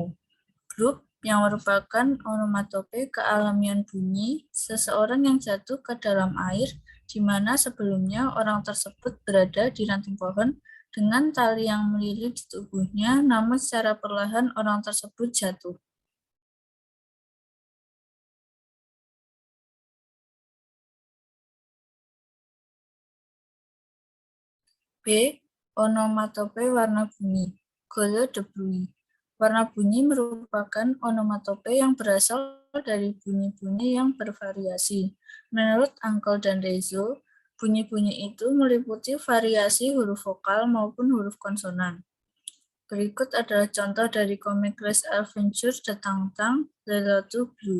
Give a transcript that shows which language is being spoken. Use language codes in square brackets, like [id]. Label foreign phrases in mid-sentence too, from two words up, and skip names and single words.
[id] Grup yang merupakan onomatope kealamian bunyi seseorang yang jatuh ke dalam air di mana sebelumnya orang tersebut berada di ranting pohon dengan tali yang melilit di tubuhnya, namun secara perlahan orang tersebut jatuh. B. Onomatope warna bunyi, [fr] couleur de bruit. [id] Warna bunyi merupakan onomatope yang berasal dari bunyi-bunyi yang bervariasi. Menurut Uncle dan Rezo, bunyi-bunyi itu meliputi variasi huruf vokal maupun huruf konsonan. Berikut adalah contoh dari komik Les Aventures de Tang-Tang, Le Lotus Bleu.